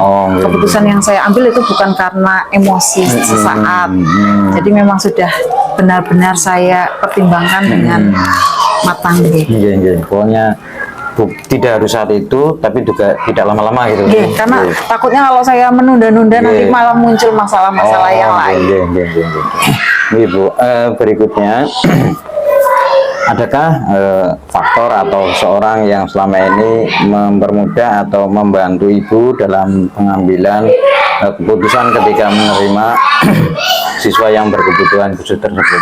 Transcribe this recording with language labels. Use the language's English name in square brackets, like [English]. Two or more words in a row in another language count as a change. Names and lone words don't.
[Indonesian] Keputusan yang saya ambil itu bukan karena emosi sesaat. Jadi memang sudah benar-benar saya pertimbangkan dengan matang nggih. [Javanese] Nggih, nggih. [Indonesian] Pokoknya tidak harus saat itu, tapi juga tidak lama-lama gitu. Nggih, karena [Javanese] Nggih. [Indonesian] takutnya kalau saya menunda-nunda nanti [Javanese] Nggih. [Indonesian] malah muncul masalah-masalah yang lain. [Javanese] Nggih, nggih, nggih, nggih. Nggih, Bu. [Indonesian] Berikutnya, adakah faktor atau seorang yang selama ini mempermudah atau membantu Ibu dalam pengambilan keputusan ketika menerima siswa yang berkebutuhan khusus tersebut?